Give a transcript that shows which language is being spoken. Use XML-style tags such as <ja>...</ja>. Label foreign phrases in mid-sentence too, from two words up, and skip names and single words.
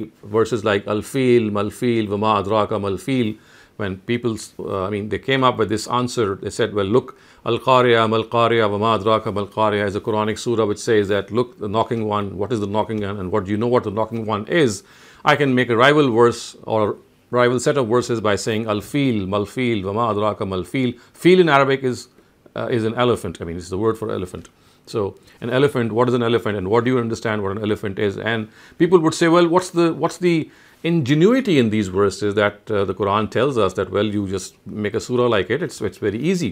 <en>You see verses like</en> <ar>الفيل ما الفيل وما أدراك ما الفيل,</ar> <en>when people, they came up with this answer. They said, well, look,</en> <ar>القارعة ما القارعة وما أدراك ما القارعة</ar> <en>is a Quranic surah which says that, look, the knocking one, what is the knocking one, and what do you know what the knocking one is? I can make a rival verse or rival set of verses by saying</en> <ar>الفيل ما الفيل وما أدراك ما الفيل.</ar> <en>Fil in Arabic is an elephant. It's the word for elephant. So an elephant, what is an elephant, and what do you understand what an elephant is? And people would say, well, what's the ingenuity in these verses that the Quran tells us that, well, you just make a surah like it, it's very easy.</en>